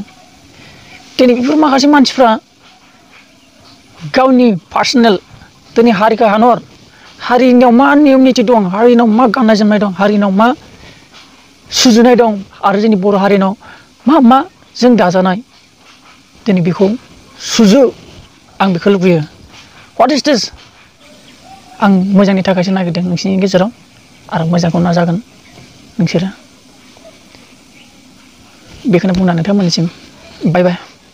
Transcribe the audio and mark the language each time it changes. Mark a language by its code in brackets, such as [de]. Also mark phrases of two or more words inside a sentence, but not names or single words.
[brx] दिनै बेफोर माखासे मानसिफ्रा गावनि पार्सनेल दिनै हारिखौ हानहर, हारिनियाव मा नियम निथि दं, हारिनाव मा गाननाय जोमनाय दं, हारिनाव मा सुजुनाय दं, आरो जोंनि बर' हारिनाव मा जों दाजानाय, दिनै बेखौ सुजु। आं बेखौ लुबैयो। [en] What is this? [brx] आं मोजांनि थाखायसो नागिरदों नोंसिनि गेजेराव, आरो मोजांखौ नाजागोन नोंसोरो। बेखौनो बुंनानै नोंथांमोननिसिम बाय बाय।